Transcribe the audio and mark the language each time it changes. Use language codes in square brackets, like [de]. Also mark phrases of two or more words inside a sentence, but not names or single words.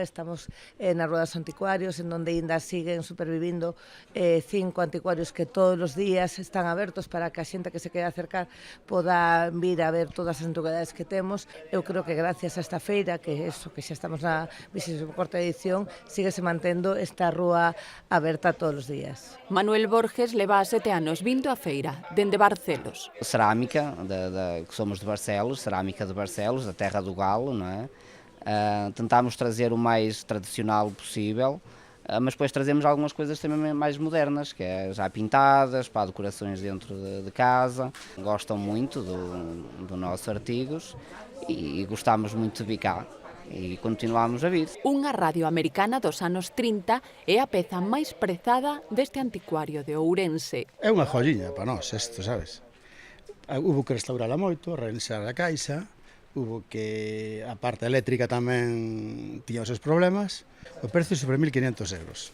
[gl] Estamos na Rúa dos Anticuarios, en donde ainda siguen supervivindo 5 anticuarios que todos os días están abertos para que a xente que se quede acercar poda vir a ver todas as antigüedades que temos. Eu creo que gracias a esta feira, que xa estamos na 24ª edición, síguese mantendo esta rúa aberta todos os días. Manuel Borges leva 7 anos vindo á feira, dende Barcelos. [pt] Cerâmica, que somos de Barcelos, cerâmica de Barcelos, da terra do galo, não é? Tentámos trazer o mais tradicional possível, mas depois trazemos algumas coisas também mais modernas, que é já pintadas, para decorações dentro de casa. Gostam muito dos nossos artigos e gostamos muito de vir cá. E continuamos a vir. [gl] Unha radio americana dos anos 30 é a peza máis prezada deste anticuario de Ourense. É unha joyiña para nós isto, sabes? Hubo que restaurala moito, reiniciar a caixa, hubo que a parte eléctrica tamén tiña os seus problemas, o precio sobre 1.500 euros.